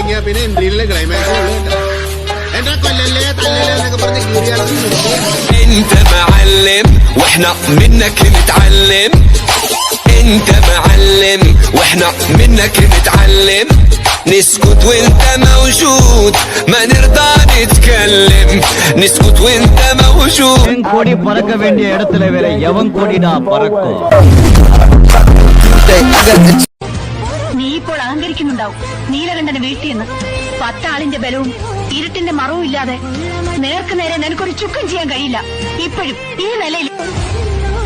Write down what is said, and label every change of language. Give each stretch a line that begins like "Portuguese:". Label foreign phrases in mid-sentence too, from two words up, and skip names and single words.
Malayalam: പിന്നെ എൻട്രിയിലെ ക്ലൈമാക്സ് എന്റെ കൊല്ലല്ലേ തല്ലല്ലേ എന്നൊക്കെ പറഞ്ഞ്
Arabic: انت معلم واحنا منك نتعلم انت معلم واحنا منك نتعلم نسكت وانت موجود ما نرضى نتكلم نسكت وانت موجود
Tamil: கோடி பறக்க வேண்டிய இடத்துல வேற எவன் கோடிடா பறக்கும்
Malayalam: നീ ഇപ്പോൾ അഹങ്കരിക്കുന്നുണ്ടാവും നീലകണ്ഠന് വീട്ടിൽ നിന്ന് 10 ആളിന്റെ ബലവും ഇരുട്ടിന്റെ മറവും ഇല്ലാതെ നേർക്ക് നേരെ നിനക്കൊരു ചുക്കം ചെയ്യാൻ കഴിയില്ല ഇപ്പോഴും ഈ നിലയിൽ